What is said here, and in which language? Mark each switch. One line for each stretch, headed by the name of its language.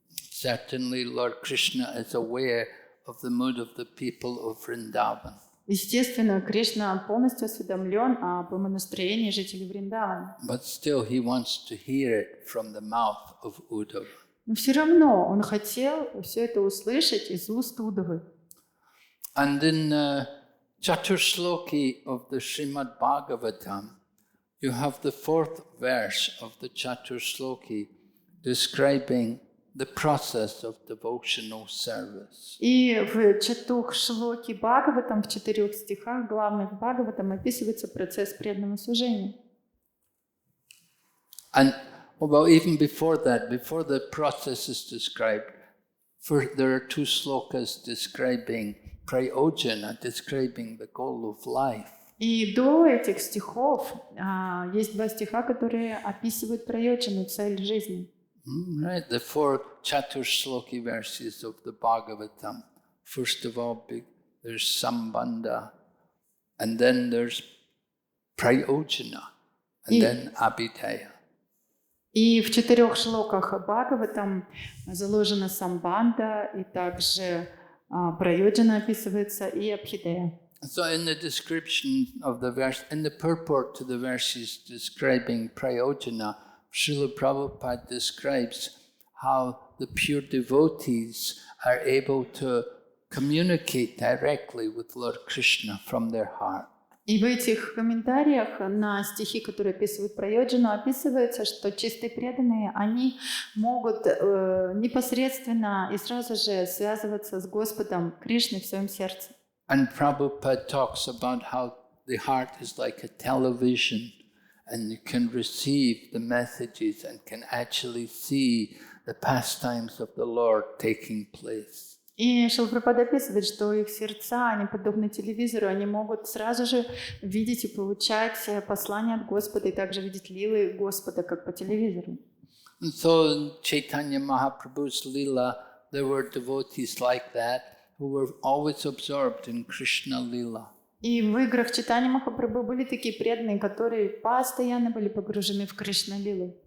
English: Certainly Lord Krishna is aware of the mood of the people of Vrindavan.
Russian: Естественно, Кришна полностью осведомлен об настроении жителей Вриндавана.
English: But still he wants to hear it from the mouth of Uddhava.
Russian: Но все равно он хотел все это услышать из уст Удавы.
English: And in Chaturshloki of the Srimad-bhagavatam, you have the fourth verse of the Chaturshloki describing the process of devotional service.
Russian: И в Чатух-шлоке Бхагаватам, в 4 стихах главных Бхагаватам описывается процесс преданного служения.
English: And well, even before that, before the process is described, there are 2 slokas describing prayojana, describing the goal of life.
Russian: И до этих стихов есть 2 стиха, которые описывают прайоджану, цель жизни.
English: Right, the 4 Chaturshloki verses of the Bhagavatam. First of all, there's Sambandha, and then there's Prayojana, and then Abhidhaya.
Russian: И в 4 шлоках Бхагаватам заложена самбанда, и также прайоджана описывается, и абхидея.
English: So in the description of the verse, in the purport to the verses describing Prayojana, Srila Prabhupada describes how the pure devotees are able to communicate directly with Lord Krishna from their heart.
Russian: И в этих комментариях на стихи, которые описывают прайоджану, описывается, что чистые преданные, они могут непосредственно и сразу же связываться с Господом Кришной в своем сердце.
English: And Prabhupada talks about how the heart is like a television, and you can receive the messages and can actually see the pastimes of the Lord taking place.
Russian: И Шрила Прабхупада описывает, что их сердца, они подобны телевизору, они могут сразу же видеть и получать послания от Господа, и также видеть лилы Господа, как по телевизору.
English: And so in Chaitanya Mahaprabhu's Leela, there were devotees like that who were always absorbed in Krishna Leela.
Russian: И в играх Чайтаньи Махапрабху были такие преданные, которые постоянно были погружены в Кришна-лилу.